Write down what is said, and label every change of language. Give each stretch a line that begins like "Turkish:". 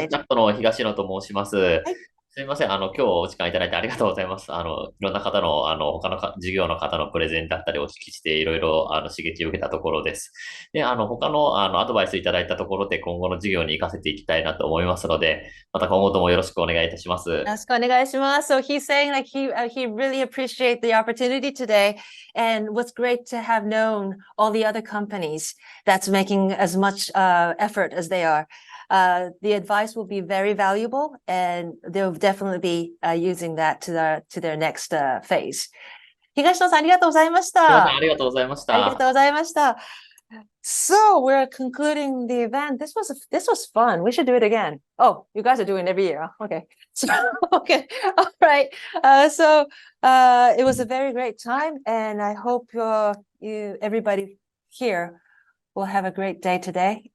Japanese: ビスタットの東野と申します。すみません。今日お時間いただいてありがとうございます。いろんな方の、他の事業の方のプレゼンだったりをお聞きして、いろいろ、刺激を受けたところです。で、他の、アドバイスいただいたところで、今後の事業に活かせていきたいなと思いますので、また今後ともよろしくお願いいたします。よろしくお願いします。
English: So he's saying like he really appreciates the opportunity today, and what's great to have known all the other companies that's making as much effort as they are. The advice will be very valuable, and they'll definitely be using that to their next phase.
Japanese: 東野さん、ありがとうございました。ありがとうございました。ありがとうございました。
English: So we're concluding the event. This was fun. We should do it again. Oh, you guys are doing it every year. Okay. So, okay. All right. So it was a very great time, and I hope everybody here will have a great day today.